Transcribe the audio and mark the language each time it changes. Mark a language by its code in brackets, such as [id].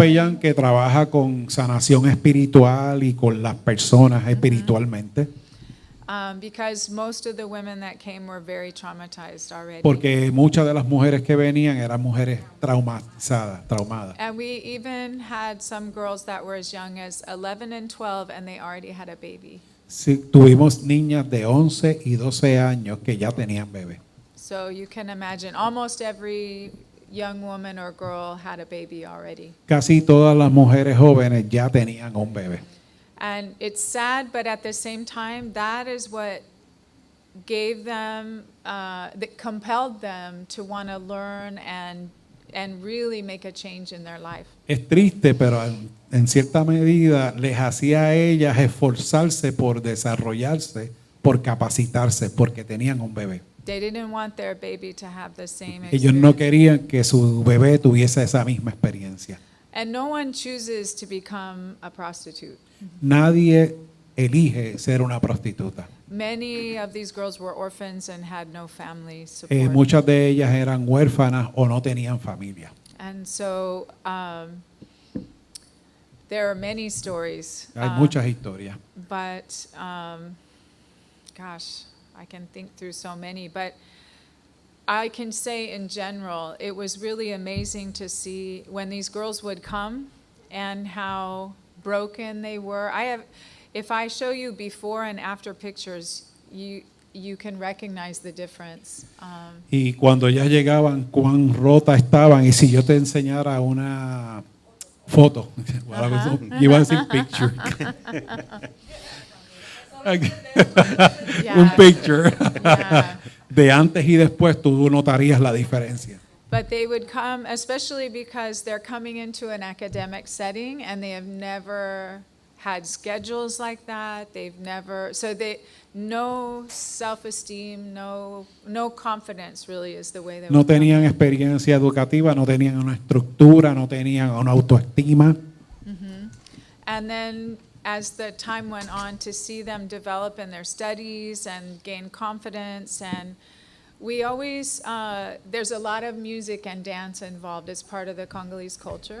[es] capellán que trabaja con sanación espiritual y con las personas espiritualmente, [en] Because most of the women that came were very traumatized already. [es] porque muchas de las mujeres que venían eran mujeres traumadas. [en] And we even had some girls that were as young as 11 and 12 and they already had a baby. [es] Sí, tuvimos niñas de 11 y 12 años que ya tenían bebé. [en] So you can imagine almost every young woman or girl had a baby already. [es] Casi todas las mujeres jóvenes ya tenían un bebé. [en] And it's sad, but at the same time, that is what gave them, that compelled them to want to learn and really make a change in their life. [es] Es triste, pero en cierta medida les hacía a ellas esforzarse por desarrollarse, por capacitarse, porque tenían un bebé. [en] They didn't want their baby to have the same [es] Ellos no [en] experience. [es] querían que su bebé tuviese esa misma experiencia. [en] And no one chooses to become a prostitute. [es] Nadie elige ser una prostituta. [en] Many of these girls were orphans and had no family support. [es] Muchas de ellas eran huérfanas o no tenían familia. [en] And so there are many stories. [es] Hay muchas historias. [en] But, gosh, I can think through so many. But I can say in general, it was really amazing to see when these girls would come and how broken they were. If I show you before and after pictures, you can recognize the difference. [es] Y cuando ya llegaban, cuán rota estaban. Y si yo te enseñara una foto, iba a decir picture. Un picture de antes y después, tú notarías la diferencia. [en] But they would come, especially because they're coming into an academic setting and they have never had schedules like that. They've never, no self-esteem, no confidence really is the way they [es] No [en] would come. [es] tenían experiencia educativa, no tenían una estructura, no tenían una autoestima. [en] And then as the time went on, to see them develop in their studies and gain confidence, and we always, there's a lot of music and dance involved as part of the Congolese culture.